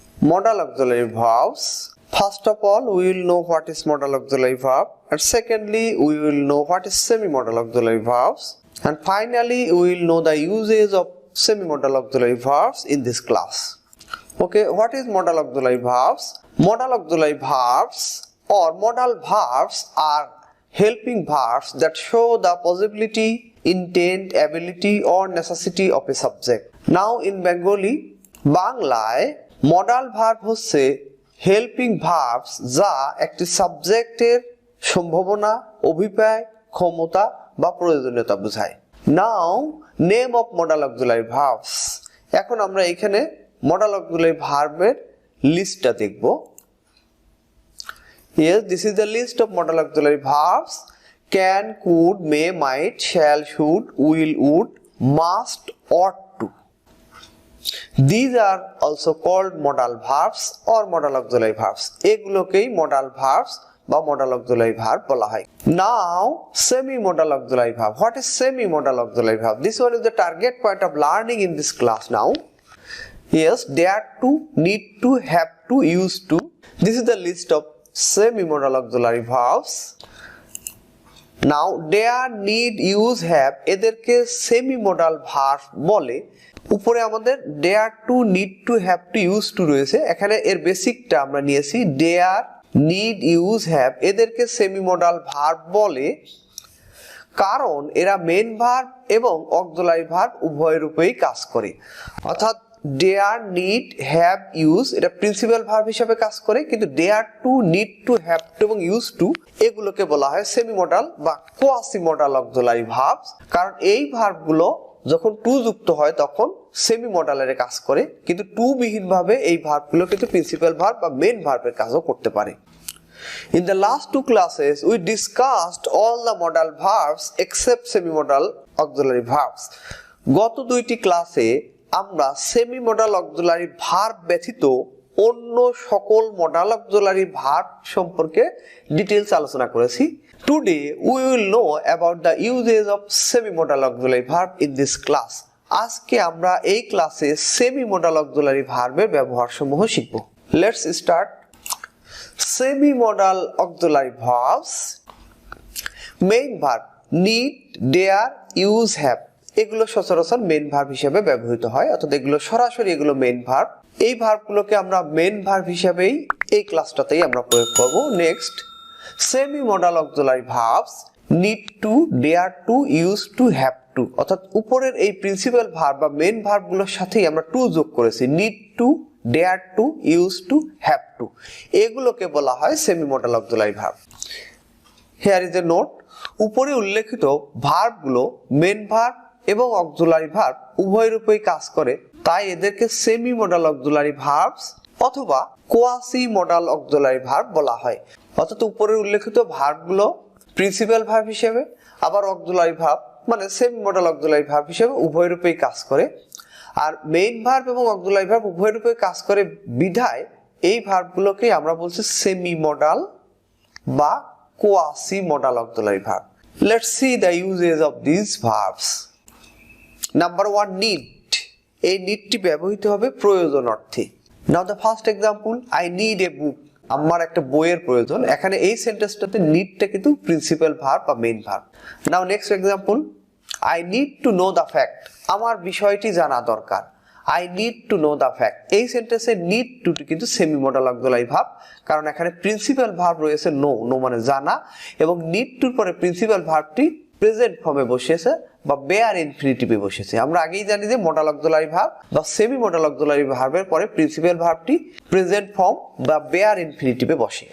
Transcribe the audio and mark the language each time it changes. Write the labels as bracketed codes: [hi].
[en] Modal auxiliary verbs. First of all, we will know what is modal auxiliary verb, and secondly, we will know what is semi-modal auxiliary verbs, and finally, we will know the uses of semi-modal auxiliary verbs in this class. Okay, what is modal auxiliary verbs? Modal auxiliary verbs or modal verbs are helping verbs that show the possibility, intent, ability or necessity of a subject. Now in Bengali, [bn] বাংলায় modal verb হচ্ছে helping verbs যা একটি সাবজেক্টের সম্ভাবনা, অভিপ্রায়, ক্ষমতা বা প্রয়োজনীয়তা বোঝায়। [en] Now name of modal auxiliary verbs. [bn] এখন আমরা এখানে মডাল অক্সিলারি ভার্বের লিস্টটা দেখব। [en] Yes, this is the list of modal auxiliary verbs: can, could, may, might, shall, should, will, would, must, ought to. These are also called modal verbs or modal auxiliary verbs. [bn] এগুলোকেই modal verbs বা modal auxiliary verb বলা হয়। [en] Now, semi-modal auxiliary verb. What is semi-modal auxiliary verb? This one is the target point of learning in this class now. Yes, dare to, need to, have to, used to. This is the list of semi-modal auxiliary verbs. Now, dare, need, use, have [bn] এদেরকে [en] semi-modal verb বলে। [bn] উপরে আমাদের dare to, need to, have to, use to রয়েছে। এখানে এর বেসিকটা আমরা নিয়েছি। dare, need, use, have এদেরকে semi-modal verb বলে কারণ এরা মেইন ভার্ব এবং অক্সিলারি ভার্ব উভয় রূপেই কাজ করে। অর্থাৎ dare, need, have, use এটা প্রিন্সিপাল ভার্ব হিসেবে কাজ করে, কিন্তু dare to, need to, have to এবং use to এগুলোকে বলা হয় সেমি-মডাল বা কোয়াসি-মডাল অক্সিলারি ভার্বস। কারণ এই ভার্বগুলো যখন টু যুক্ত হয় তখন সেমি মডালের কাজ করে, কিন্তু টু বিহীন ভাবে এই ভার্বগুলো কিন্তু প্রিন্সিপাল ভার্ব বা মেইন ভার্বের কাজও করতে পারে। [en] In the last two classes we discussed all the modal verbs except semi modal auxiliary verbs. [bn] গত দুইটি ক্লাসে আমরা সেমি মডাল অক্সিলারি ভার্ব ব্যতীত অন্য সকল মডাল অক্সিলারি ভার্ব সম্পর্কে ডিটেইলস আলোচনা করেছি। [en] Today we will know about the uses of semi-modal auxiliary verb in this class. [bn] আজকে আমরা এই ক্লাসে semi-modal auxiliary verb-এর ব্যবহারসমূহ শিখব। [en] Let's start. Semi-modal auxiliary verbs. [bn] Main verb need, dare, use, have এগুলো সচরাচর মেইন ভার্ব হিসেবে ব্যবহৃত হয়, অর্থাৎ এগুলো সরাসরি এগুলো মেইন ভার্ব। এই ভার্বগুলোকে আমরা মেইন ভার্ব হিসেবেই এই ক্লাসটাতেই আমরা প্রয়োগ করব। Next, semi-modal auxiliary verbs need to, dare to, use to, have to অর্থাৎ উপরের এই প্রিন্সিপাল ভার্ব বা মেইন ভার্বগুলোর সাথেই আমরা টু যোগ করেছি। [en] need to, dare to, use to, have to [bn] এগুলোকে বলা হয় [en] semi-modal auxiliary verb. Here is a note. [bn] উপরে উল্লেখিত ভার্বগুলো মেইন ভার্ব এবং অক্সিলারি ভার্ব উভয় রূপেই কাজ করে, তাই এদেরকে সেমি-মডাল অক্সিলারি ভার্বস অথবা কোয়াসি-মডাল অক্সিলারি ভার্ব বলা হয়। অর্থাৎ উপরের উল্লেখিত ভার্বগুলো প্রিন্সিপাল ভার্ব হিসেবে আবার অক্সিলারি ভার্ব মানে সেমি-মডাল অক্সিলারি ভার্ব হিসেবে উভয় রূপেই কাজ করে, আর মেইন ভার্ব এবং অক্সিলারি ভার্ব উভয় রূপেই কাজ করে বিধায় এই ভার্বগুলোকে আমরা বলছি সেমি-মডাল বা quasi-modal auxiliary verb. [en] Let's see the uses of these verbs. Number 1, need. [bn] এই নিডটি ব্যবহৃত হবে প্রয়োজন অর্থে। [en] Now the first example, I need a book. [bn] আমার একটা বইয়ের প্রয়োজন। এখানে এই সেন্টেন্সটাতে নিডটা কিন্তু প্রিন্সিপাল ভার্ব বা main verb. [en] Now next example, I need to know the fact. [bn] আমার বিষয়টি জানা দরকার। [en] I need to know the fact. [bn] এই সেন্টেন্সে need to কিন্তু সেমি মডাল অক্সিলারি ভার্ব, কারণ এখানে প্রিন্সিপাল ভার্ব রয়েছে নো, নো মানে জানা, এবং need to পরে প্রিন্সিপাল ভার্বটি প্রেজেন্ট ফর্মে বসেছে বা বেয়ার ইনফিনিটিভে বসেছে। আমরা আগেই জানি যে মডাল অক্সিলারি ভার্ব বা সেমি মডাল অক্সিলারি ভার্বের পরে প্রিন্সিপাল ভার্বটি প্রেজেন্ট ফর্ম বা বেয়ার ইনফিনিটিভে বসে।